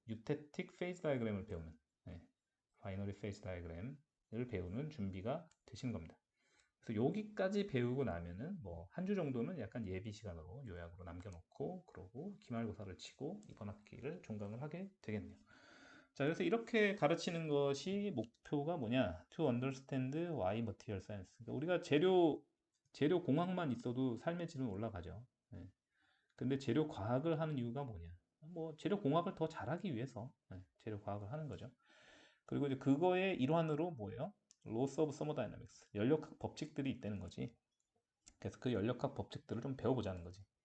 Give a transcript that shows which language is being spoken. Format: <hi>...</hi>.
<ko>유테틱 페이즈 다이그램을 배우는 네. 바이너리 페이즈 다이그램을 배우는 준비가 되시는 겁니다. 그래서 여기까지 배우고 나면은 뭐 한 주 정도는 약간 예비 시간으로 요약으로 남겨놓고 그러고 기말고사를 치고 이번 학기를 종강을 하게 되겠네요. 자, 그래서 이렇게 가르치는 것이 목표가 뭐냐?</ko> <en>To understand why material science.</en> <ko>그러니까 우리가 재료 공학만 있어도 삶의 질은 올라가죠. 네. 근데 재료 과학을 하는 이유가 뭐냐? 뭐 재료 공학을 더 잘하기 위해서 네, 재료 과학을 하는 거죠. 그리고 이제 그거의 일환으로 뭐예요?</ko> <en>Laws of Thermodynamics.</en> <ko>연력학 법칙들이 있다는 거지. 그래서 그 연력학 법칙들을 좀 배워보자는 거지.</ko>